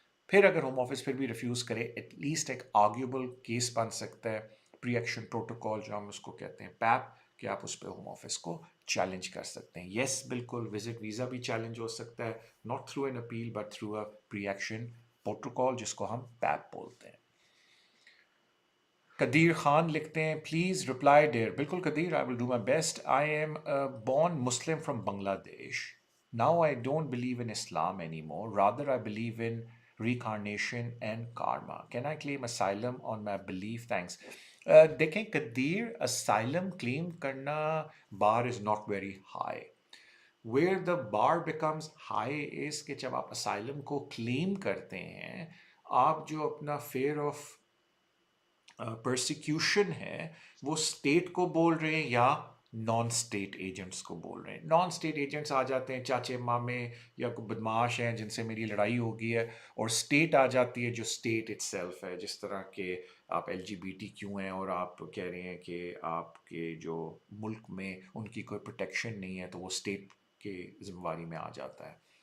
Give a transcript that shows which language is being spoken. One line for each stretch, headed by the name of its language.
Hindi: फिर अगर home office फिर भी रिफ्यूज़ करे, एटलीस्ट एक आर्ग्यूबल केस बन सकता है, प्री एक्शन प्रोटोकॉल जो हम उसको कहते हैं पैप, कि आप उस पर होम ऑफिस को चैलेंज कर सकते हैं। येस बिल्कुल, विजिट वीज़ा भी चैलेंज हो सकता है,
English: not through an appeal but through a pre action protocol
Hindi: जिसको हम पैप बोलते हैं। कदीर खान लिखते हैं
English: Please reply there.
Hindi: बिल्कुल Qadeer,
English: I will do my best. I am born Muslim from Bangladesh. Now I don't believe in Islam anymore. Rather, I believe in reincarnation and karma. Can I claim asylum on my belief? Thanks.
Hindi: देखें Qadeer,
English: asylum claim करना bar is not very high. Where the bar becomes high is
Hindi: कि जब आप asylum को claim करते हैं, आप जो अपना fear of परसिक्यूशन है वो स्टेट को बोल रहे हैं या नॉन स्टेट एजेंट्स को बोल रहे हैं। नॉन स्टेट एजेंट्स आ जाते हैं चाचे मामे या कोई बदमाश हैं जिनसे मेरी लड़ाई हो गई है, और स्टेट आ जाती है जो स्टेट इटसेल्फ है, जिस तरह के आप LGBTQ हैं और आप कह रहे हैं कि आपके जो मुल्क में उनकी कोई प्रोटेक्शन नहीं है, तो वो स्टेट के जिम्मेवारी में आ जाता है।